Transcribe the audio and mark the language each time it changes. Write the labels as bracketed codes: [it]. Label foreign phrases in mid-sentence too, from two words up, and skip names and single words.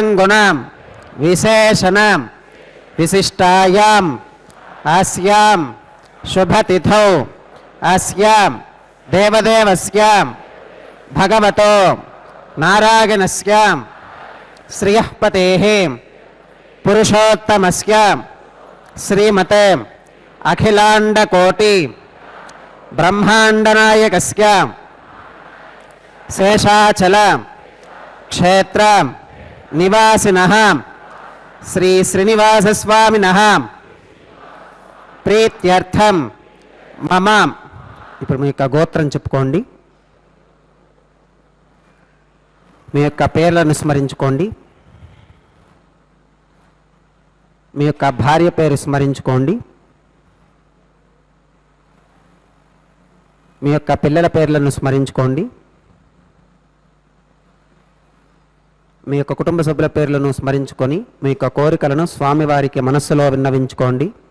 [sa] गुण विशेषण विशिष्टायाम् अस्यां शुभतिथौ अस्यां देवदेवस्य भगवतो नारायणस्य श्रियःपतेः पुरुषोत्तमस्य श्रीमते अखिलाण्डकोटि ब्रह्माण्डनायकस्य शेषाचल क्षेत्र निवासिनः श्री श्रीनिवासस्वामिनः प्रीत्यर्थं मम [te] ఇప్పుడు మీ యొక్క గోత్రం చెప్పుకోండి, మీ యొక్క పేర్లను స్మరించుకోండి, మీ యొక్క భార్య పేరు స్మరించుకోండి, మీ యొక్క పిల్లల పేర్లను స్మరించుకోండి, మీ యొక్క కుటుంబ సభ్యుల పేర్లను స్మరించుకొని మీ యొక్క కోరికలను స్వామివారికి మనస్సులో విన్నవించుకోండి.